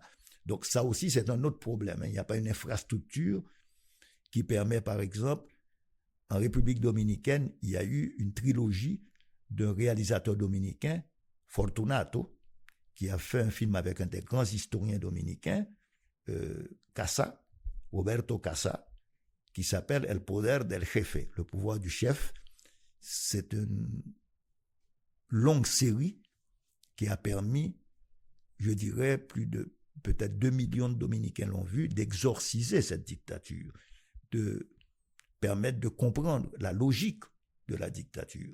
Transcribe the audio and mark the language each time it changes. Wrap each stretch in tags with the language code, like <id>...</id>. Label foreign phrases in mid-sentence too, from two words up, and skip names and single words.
<fr>Donc ça aussi, c'est un autre problème. Il n'y a pas une infrastructure qui permet, par exemple, en République dominicaine, il y a eu une trilogie d'un réalisateur dominicain, Fortunato, qui a fait un film avec un des grands historiens dominicains, Casa, Roberto Casa, qui s'appelle El Poder del Jefe, le pouvoir du chef. C'est une longue série qui a permis, je dirais, plus de peut-être 2 millions de Dominicains l'ont vu, d'exorciser cette dictature, de permettre de comprendre la logique de la dictature.</fr>